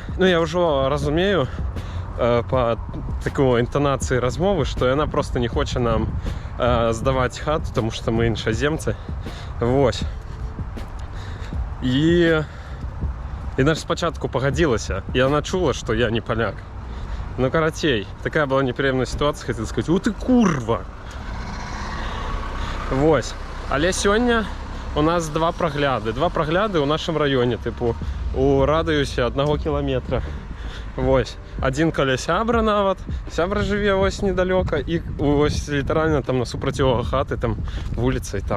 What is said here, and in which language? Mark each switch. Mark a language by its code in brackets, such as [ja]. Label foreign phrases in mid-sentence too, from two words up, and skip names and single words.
[be] Ну, я ўжо разумею па такой інтанацыі размовы, што яна просто не хоча нам здаваць хату, таму што мы іншаземцы. Вось. І яна ж спачатку пагадзілася, і яна чула, што я не паляк. [ru] Ну, карацей, такая была неприемная ситуация, хотел сказать: у ты курва! [be] Вось. Але сёння у нас два прагляды ў нашым раёне, тыпу, у радыусе 1 кіламетра. Вось. Адзін каля сябра нават, сябра жыве вось недалёка, і вось літаральна там насупрацьовага хаты, там вуліцай там.